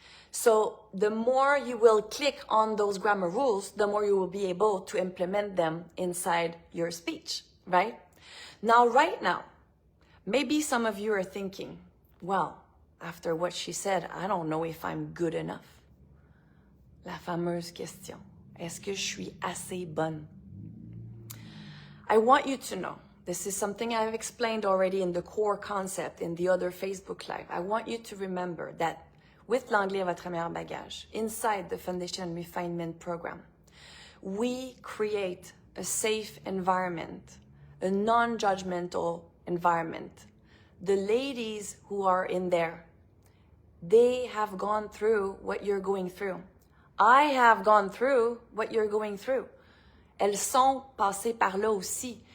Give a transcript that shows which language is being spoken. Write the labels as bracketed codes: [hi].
[en] So the more you will click on those grammar rules, the more you will be able to implement them inside your speech, right? Right now, maybe some of you are thinking, well, after what she said, I don't know if I'm good enough. [fr] La fameuse question. Est-ce que je suis assez bonne? [en] I want you to know, this is something I've explained already in the core concept in the other Facebook Live. I want you to remember that with l'anglais, votre meilleur bagage, inside the Foundation and Refinement program, we create a safe environment, a non-judgmental environment. The ladies who are in there, they have gone through what you're going through. I have gone through what you're going through. [fr] Elles sont passées par là aussi.